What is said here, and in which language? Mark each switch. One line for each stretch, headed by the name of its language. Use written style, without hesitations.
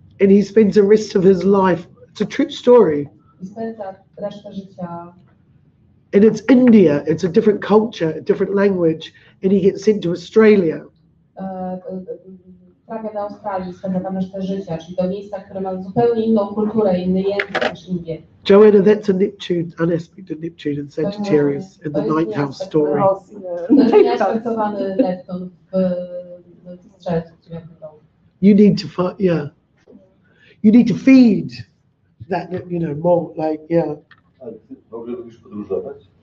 English: And he spends the rest of his life. It's a true story.
Polish: I spędza resztę życia.
English: And it's India. It's a different culture, a different language. And he gets sent to Australia.
Polish: Trafia do Australii, spędza tam resztę życia, czyli do miejsca, które ma zupełnie inną kulturę, inny język niż Indie.
English: Joanna, that's a Neptune, unaspected Neptune in Sagittarius in the ninth house story.
Polish: To jest nieaspektowany Neptun w Strzelcu.
English: You need to find, you need to feed that, more like,
Polish: Ale ty w ogóle lubisz podróżować?